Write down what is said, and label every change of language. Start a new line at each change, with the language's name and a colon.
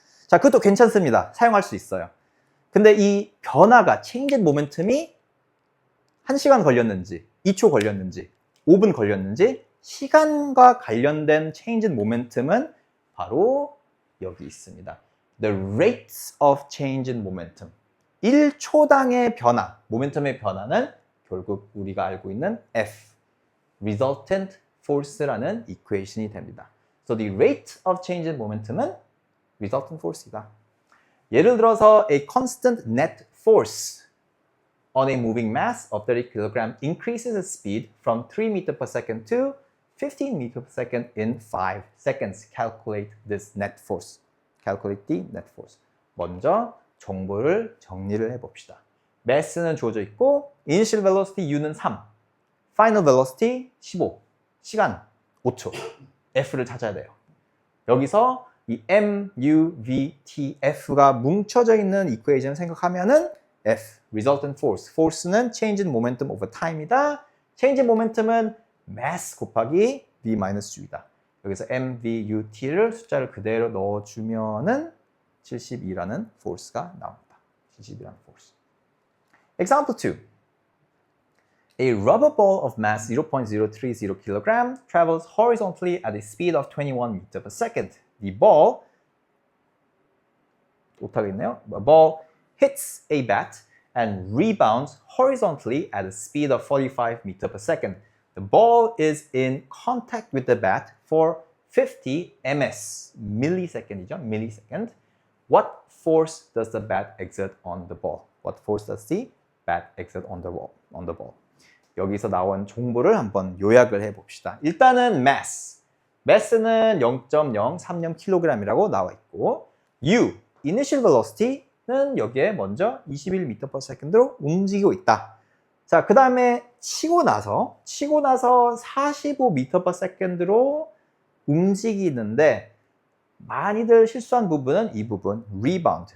Korean: 자, 그것도 괜찮습니다. 사용할 수 있어요. 근데 이 변화가
English: change in momentum
Korean: 이 1시간 걸렸는지, 2초 걸렸는지, 5분 걸렸는지 시간과 관련된 change in momentum은 바로 여기 있습니다.
English: The rates of change in momentum.
Korean: 1초당의 변화, 모멘텀의 변화는 결국 우리가 알고 있는 F, resultant force라는 이퀘이션이 됩니다.
English: So the rate of change in momentum은 resultant force이다.
Korean: 예를 들어서
English: a constant net force on a moving mass of 30 kg increases its speed from 3 m/s to 15 m/s in 5 seconds. Calculate this net force. Calculate the net force.
Korean: 먼저 정보를 정리를 해봅시다. mass는 주어져 있고 initial velocity U는 3, final velocity 15, 시간 5초, F를 찾아야 돼요. 여기서 이 M, U, V, T, F가 뭉쳐져 있는 이퀘이션 생각하면은 F, resultant force. force는
English: change in momentum over time
Korean: 이다. change in momentum은 mass 곱하기 V-U이다. 여기서 M, V, U, T를 숫자를 그대로 넣어주면은 72라는 force가 나옵니다.
English: 72라는 force. Example 2. A rubber ball of mass 0.030 kg travels horizontally at a speed of 21 m/s. The ball,
Korean: 못하겠네요.
English: A ball hits a bat and rebounds horizontally at a speed of 45 m/s. The ball is in contact with the bat for 50 ms, millisecond이죠, millisecond. What force does the bat exert on the ball? What force does the bat exert on the ball?
Korean: 여기서 나온 정보를 한번 요약을 해봅시다. 일단은 mass. mass는 0.030kg이라고 나와 있고, U, initial velocity는 여기에 먼저 21m/s로 움직이고 있다. 자, 그 다음에 치고 나서 45m/s로 움직이는데 많이들 실수한 부분은 이 부분, rebound.